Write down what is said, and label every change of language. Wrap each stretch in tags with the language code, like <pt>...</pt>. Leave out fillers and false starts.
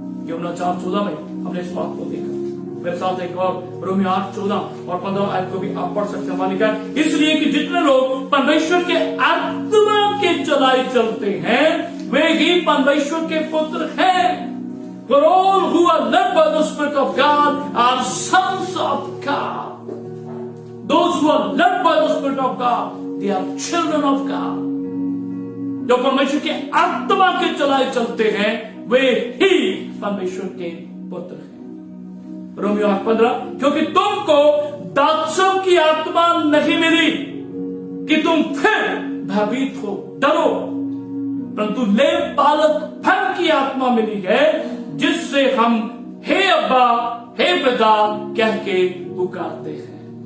<hi>यूहन्ना 4:14 में हमने इस बात को देखा। मेरे साथ एक और रोमियो 8:14 और 15 आयत को भी आप पढ़ सकते हैं। लिखा है, इसलिए कि जितने लोग परमेश्वर के आत्मा के चलाए चलते हैं वे ही परमेश्वर के पुत्र हैं।</hi> <en>For all who are led by the Spirit of God are sons of God. Those who are led by the Spirit of God, they are children of God.</en> <hi>जो परमेश्वर के आत्मा के चलाए चलते हैं वे ही परमेश्वर के पुत्र हैं। रोमियो 8:15, क्योंकि तुमको दासों की आत्मा नहीं मिली कि तुम फिर भयभीत हो, डरो, परंतु ले बालकपन की आत्मा मिली है, जिससे हम हे अब्बा, हे पिता कह के पुकारते हैं।</hi>